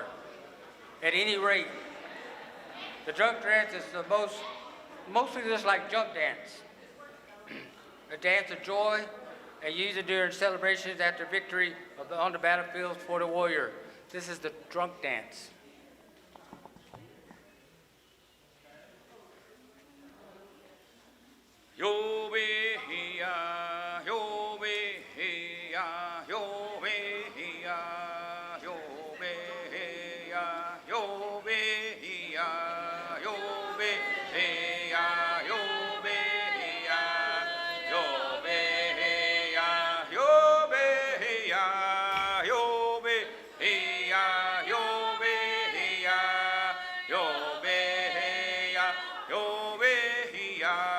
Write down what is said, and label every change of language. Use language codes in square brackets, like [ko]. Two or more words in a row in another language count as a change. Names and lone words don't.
[en] At any rate, the drunk dance is mostly just like junk dance. A dance of joy and used during celebrations after victory on the battlefields for the warrior. This is the drunk dance. Yo be ya, yo be ya, yo be ya, yo be ya, yo be ya, yo be ya, yo be ya, yo be ya, yo be ya, yo be ya, yo be ya, yo be ya, yo be ya.